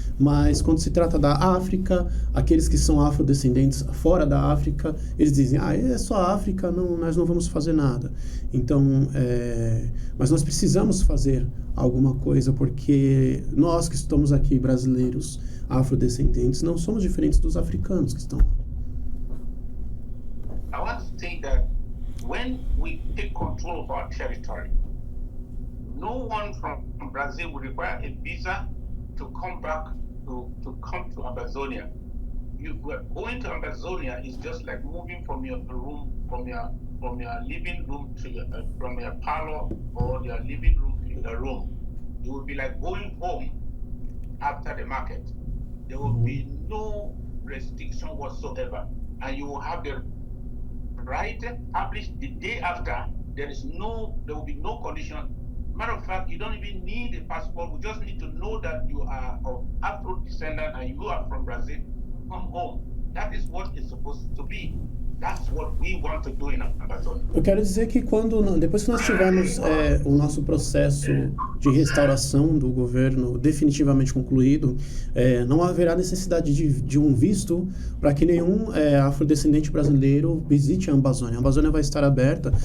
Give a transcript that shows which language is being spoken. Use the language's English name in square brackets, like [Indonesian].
[Portuguese] Mas quando se trata da África, aqueles que são afrodescendentes fora da África, eles dizem, é só a África, não, nós não vamos fazer nada. Então, mas nós precisamos fazer alguma coisa, porque nós que estamos aqui, brasileiros, afrodescendentes, não somos diferentes dos africanos que estão lá. [English] I want to say that when we take control of our territory, no one from Brazil will require a visa to come back to come to Amazonia. Going to Amazonia is just like moving from your room, from your living room to from your parlor or your living room to your room. It will be like going home after the market. There will be no restriction whatsoever, and you will have the right published the day after. There will be no condition. Matter of fact, you don't even need a passport. We just need to know that you are of Afro descendant and you are from Brazil. Come home. That is what it's supposed to be. That's what we want to do in Amazonia. [Portuguese] Eu quero dizer que depois que nós tivermos o nosso processo de restauração do governo definitivamente concluído, não haverá necessidade de um visto para que nenhum afrodescendente brasileiro visite a Amazônia. A Amazônia vai estar aberta.